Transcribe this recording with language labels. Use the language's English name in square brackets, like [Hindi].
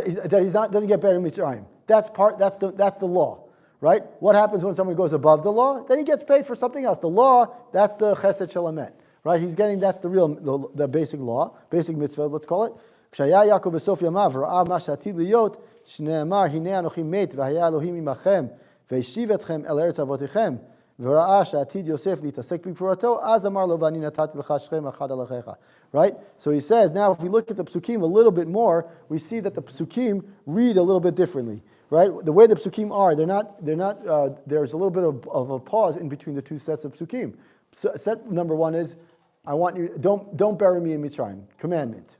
[English] that he doesn't get buried in Mitzrayim. That's the law. Right? What happens when someone goes above the law? Then he gets paid for something else. The law, that's the chesed shalamet. Right? That's the basic law, basic mitzvah, let's call it. [Hebrew] כשהיה יעקב בסוף ימיו ראה מה שעתיד להיות, שנאמר, הנה אנוכי מת, והיה אלוהים עמכם, והשיב אתכם אל ארץ אבותיכם, וראה שעתיד יוסף להתעסק בגבורתו, אז אמר לו, ואני נתתי לך שכם אחד על אחיך. [English] Right? So he says, now if we look at the psukim a little bit more, we see that the psukim read a little bit differently. Right? The way the psukim are, there's a little bit of a pause in between the two sets of psukim. So, set number one is, I want you, don't bury me in Mitzrayim. Commandment.